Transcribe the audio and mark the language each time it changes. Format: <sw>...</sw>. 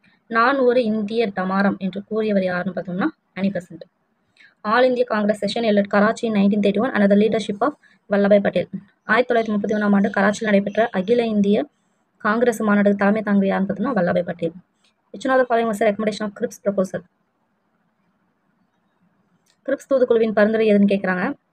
<ta>நான் ஒரு இந்திய டமாரம் என்று கூறியவர் யாருன்னு பார்த்தோம்னா அனிபெசன்ட்.</ta> <en>All India Congress session held at Karachi 1931 under the leadership of Vallabhbhai Patel.</en> <ta>1931 ஆண்டு கராச்சியில் நடைபெற்ற அகில இந்திய காங்கிரஸ் மாநாட்டுக்கு தலைமை தாங்கிய யாருன்னு பார்த்தோம்னா Vallabhbhai Patel.</ta> <en>Which one of the following was the recommendation of Cripps proposal?</en> <ta>Grips தூதுக்குழுவின் பரிந்துரை எதுன்னு கேட்குறாங்க.</ta>